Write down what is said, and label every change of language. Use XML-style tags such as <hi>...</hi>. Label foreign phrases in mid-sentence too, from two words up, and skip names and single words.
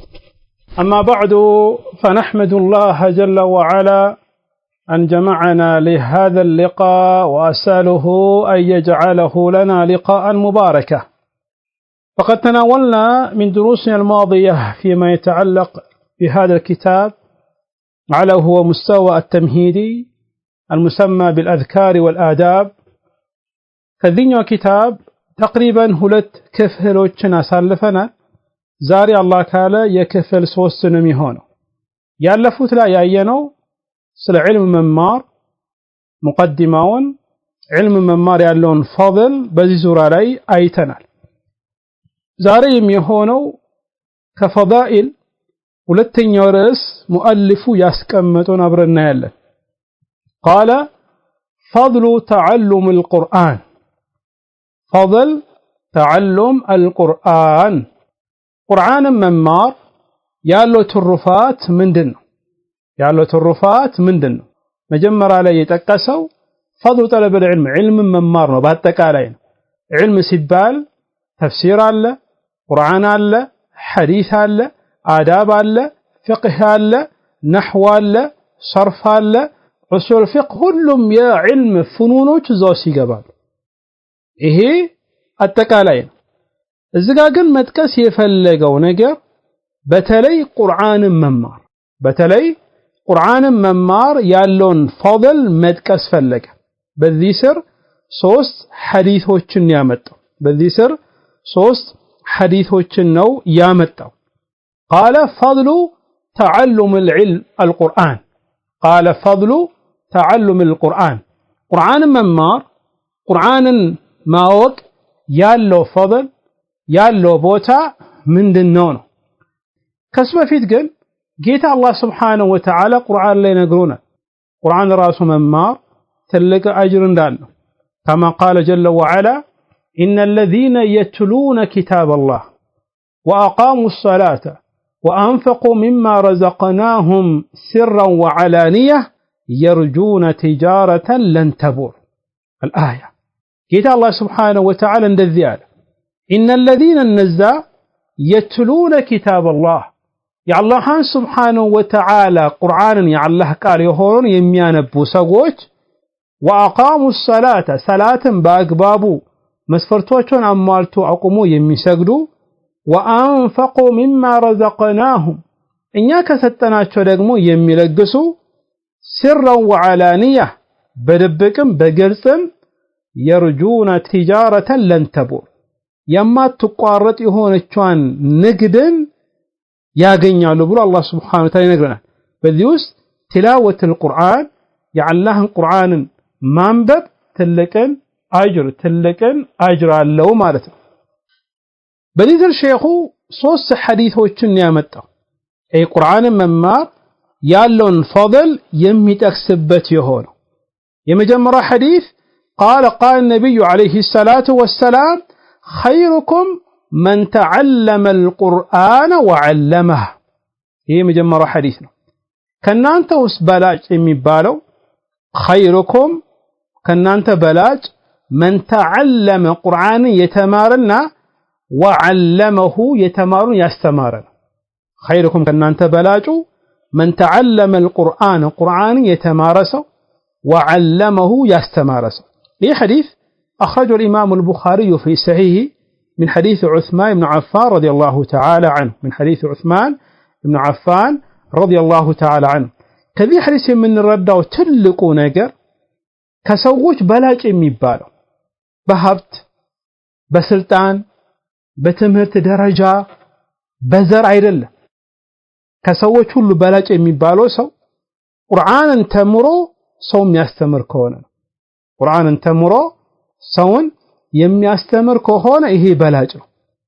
<ar>أما بعد، فنحمد الله جل وعلا أن جمعنا لهذا اللقاء، وأسأله أن يجعله لنا لقاء مباركا. فقد تناولنا من دروسنا الماضية فيما يتعلق بهذا الكتاب على هو مستوى التمهيدي المسمى بالأذكار والآداب. كذينيو كتاب تقريبا</ar> <am>ሁለት ክፍሎችን አሳልፈናል። ዛሬ አላህ ካለ የክፍል 3 ነው የሚሆነው። ያለፉት ላይ ያየነው ስለ ዒልም መማር ሙቀዲማውን ዒልም መማር ያለውን ፈضል በዚህ ዙራ ላይ አይተናል። ዛሬ የሚሆነው ከፈዳኢል ሁለተኛው ርዕስ ሙአሊፉ ያስቀመጠውን አብረን እናያለን።</am> <ar>قال فضل تعلم القرآن فضل تعلم القرآن</ar> <am>ቁርአን መማር ያለው ትሩፋት ምንድነው? ያለው ትሩፋት ምንድነው? መጀመሪያ ላይ የተጠቀሰው</am> <ar>فضل طلب العلم علم</ar> <am>መማር ነው። በአጠቃላይ ነው። علم ሲባል ተፍሲር አለ፣ ቁርአን አለ፣ ሐዲስ አለ፣ አዳብ አለ፣ ፍቅህ አለ፣ ነህው አለ፣ ሰርፍ አለ፣</am> <ar>أصول فقه፣</ar> <am>ሁሉም የዕልም ፍኑኖች እዛው ይገባሉ። ይሄ አጠቃላይ ነው። እዚህ ጋር ግን መጥቀስ የፈለገው ነገር በተለይ ቁርአንን መማር ያለውን ፈضል መጥቀስ ፈለገ። በዚህ ስር 3 ሐዲሶችን ነው ያመጣው።</am> <ar>قال فضل تعلم القرآن قال فضل تعلم القرآن</ar> <am>ቁርአን መማር ቁርአንን ማወቅ ያለው ፈضል ያለው ቦታ ምንድነው ነው። ከሱ በፊት ግን ጌታ አላህ</am> <ar>سبحانه وتعالى</ar> <am>ቁርአን ላይ ነግሮናል። ቁርአን ራሱ መማር ትልቅ አጅር እንዳለው</am> <ar>كما قال جل وعلا إن الذين يتلون كتاب الله وأقاموا الصلاة وأنفقوا مما رزقناهم سرا وعلانية يرجون تجارة لن تبور الآية.</ar> <am>ጌታ አላህ</am> <ar>سبحانه وتعالى</ar> <am>እንደዚህ አለ</am> <ar>إن الذين النزا يتلون كتاب الله</ar> <am>የአላህን</am> <ar>سبحانه وتعالى</ar> <am>ቁርአንን የአላህ ቃል የሆነውን የሚያነቡ ሰዎች</am> <ar>وأقاموا الصلاة</ar> <am>ሰላትን በአግባቡ መስፈርቶችን አሟልቶ አቁሞ የሚሰግዱ</am> <ar>وأنفقوا مما رزقناهم</ar> <am>እኛ ከሰጠናቸው ደግሞ የሚለግሱ</am> <ar>سرا وعلانية</ar> <am>በድብቅም በግልጽም</am> <ar>يرجون تجارة لن تبور</ar> <am>የማትቋረጥ የሆነቿን ንግድን ያገኛሉ ብሎ አላህ</am> <ar>سبحانه وتعالى</ar> <am>ይነግረናል። በዚህ ውስጥ</am> <ar>تلاوة القرآن</ar> <am>የአላህን ቁርአንን ማንበብ ትልቅን አጅር አለው ማለት ነው። በዚህ ሸይኹ 3 ሐዲሶችን ያመጣው ቁርአንን መማር ያለውን ፈضል የሚጠቅስበት የሆነው የመጀመሪያው ሐዲስ</am> <ar>قال النبي عليه الصلاة والسلام خيركم من تعلم القرآن وعلمه.</ar> <am>ይሄ መጀመሪያው ሐዲስ ነው። ከናንተ ውስጥ በላጭ የሚባለው خيركم ከናንተ በላጭ</am> <ar>من تعلم القرآن</ar> <am>የተማረና</am> <ar>وعلمه</ar> <am>የተማሩን ያስተማረ ነው።</am> <ar>خيركم</ar> <am>ከናንተ በላጩ</am> <ar>من تعلم القرآن قرآن</ar> <am>የተማረ ሰው</am> <ar>وعلمه</ar> <am>ያስተማረ ሰው። ይህ ሐዲስ</am> <ar>أخرجه الإمام البخاري في صحيحه من حديث عثمان بن عفان رضي الله تعالى عنه من حديث عثمان بن عفان رضي الله تعالى عنه.</ar> <am>ከዚህ ሐዲስ የምንረዳው ትልቁ ነገር ከሰዎች በላጭ የሚባለው በሀብት፣ በስልጣን፣ በትምህርት ደረጃ፣ በዘር አይደለም። ከሰዎች ሁሉ በላጭ የሚባለው ሰው ቁርአንን ተምሮ ሰው የሚያስተምር ከሆነ ነው። ቁርአንን ተምሮ ሰውን የሚያስተምር ከሆነ ይሄ በላጭ ነው።</am>